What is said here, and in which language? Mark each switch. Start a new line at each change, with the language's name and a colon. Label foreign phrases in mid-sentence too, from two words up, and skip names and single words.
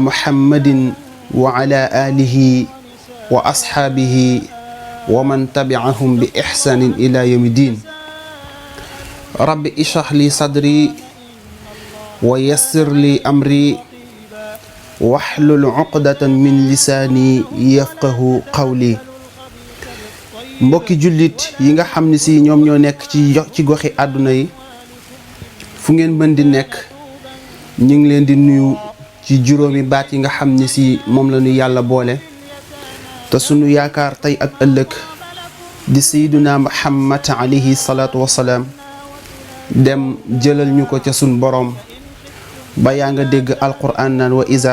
Arabic: محمد وعلى آله وأصحابه ومن تبعهم بإحسان إلى يوم الدين رب اشرح لي صدري ويسر لي أمري واحلل عقدة من لساني يفقه قولي
Wolof: mbokki jullit yi nga xam ne si ñoom ñoo nekk ci goxi àdduna yi fu ngeen mën di nekk ñu ngi leen di nuyu ci juróomi baat yi nga xam ne si moom la ñu yàlla boole te sunu yaakaar tey ak ëllëg di
Arabic: سيدنا محمد عليه الصلاة والسلام
Wolof: dem jëlal ñu ko ca sun borom ba yaa nga dégg alquran naan
Arabic: وإذا